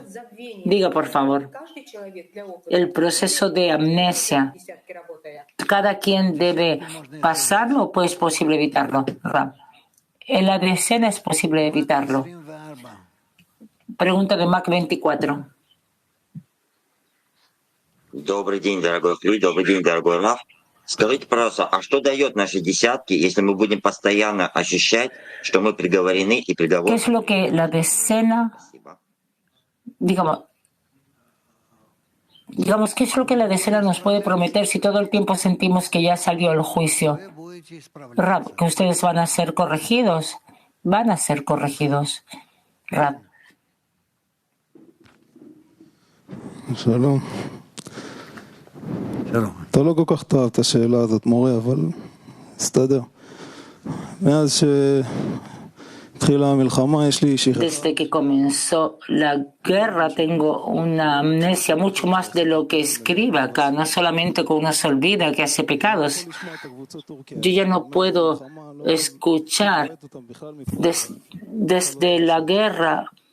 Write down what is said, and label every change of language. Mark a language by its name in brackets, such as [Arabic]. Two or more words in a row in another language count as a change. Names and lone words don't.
[Spanish] Diga, por favor. El proceso de amnesia. ¿Cada quien debe pasarlo o es posible evitarlo, Rav? En la decena es posible evitarlo. Pregunta de Mac 24. [Russian] Добрый день, дорогой Хлюй, добрый день, дорогой Раф. Скажите, пожалуйста, а что дает наши десятки, если мы будем постоянно ощущать, что мы приговорены и приговор... [Spanish] ¿Qué es lo que la decena, digamos, qué es lo que la decena nos puede prometer si todo el tiempo sentimos que ya salió el juicio? Rab, que ustedes van a ser corregidos. Van a ser corregidos. Rab. [Hebrew] שלום. אתה לא כל כך תאהב את השאלה הזאת, מורה, אבל הסתדר. מאז שהתחילה המלחמה יש לי שכחה. [Spanish] Desde que comenzó la guerra tengo una amnesia mucho más de lo que escribe acá, no solamente que uno se olvida que hace pecados. Yo ya no puedo escuchar desde la guerra.